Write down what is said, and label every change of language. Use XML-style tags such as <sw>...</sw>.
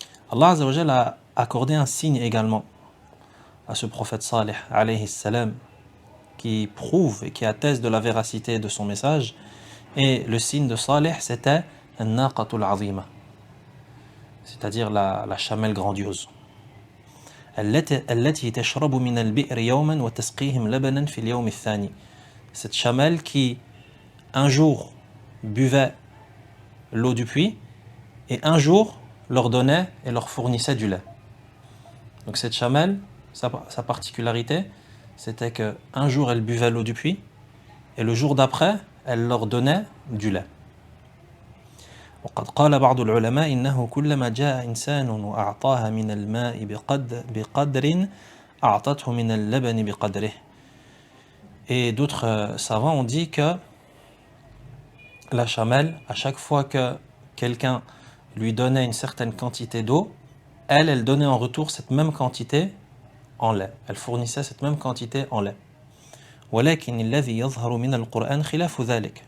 <fr>Allah Azza wa Jalla a accordé un signe également à ce prophète Salih, alayhi salam, qui prouve et qui atteste de la véracité de son message. Et le signe de Salih, c'était An-Naqatul Azima, c'est-à-dire la chamelle grandiose.</fr> <ar>التي تشرب من البئر يوما وتسقيهم لبنا في اليوم الثاني.</ar> <fr>Cette chamelle qui un jour buvait l'eau du puits et un jour leur donnait et leur fournissait du lait. Donc cette chamelle, sa particularité, c'était qu'un jour elle buvait l'eau du puits et le jour d'après elle leur donnait du lait.</fr> <ar>وقد قال بعض العلماء إنه كلما جاء إنسان وأعطاها من الماء بقدر أعطته من اللبن بقدره.</ar> <fr>Et d'autres savants ont dit que la chamelle, à chaque fois que quelqu'un lui donnait une certaine quantité d'eau, elle donnait en retour cette même quantité en lait. Elle fournissait cette même quantité en lait.</fr> <ar>ولكن الذي يظهر من القرآن خلاف ذلك.</ar>